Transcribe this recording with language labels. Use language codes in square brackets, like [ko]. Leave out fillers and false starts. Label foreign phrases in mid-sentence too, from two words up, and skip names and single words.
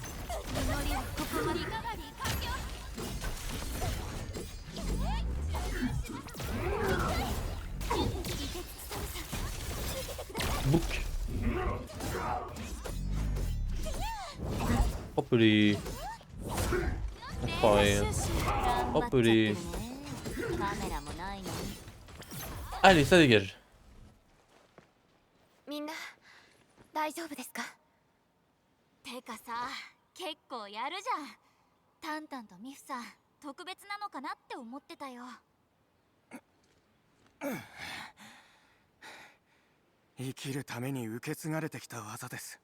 [fr] Book. Hop les. Enfoiré. Hop les. Allez, ça dégage. [ja] みんな大丈夫ですか？てかさ、結構やるじゃん。タンタンとミフさん、特別なのかなって思ってたよ。生きるために受け継がれてきた技です。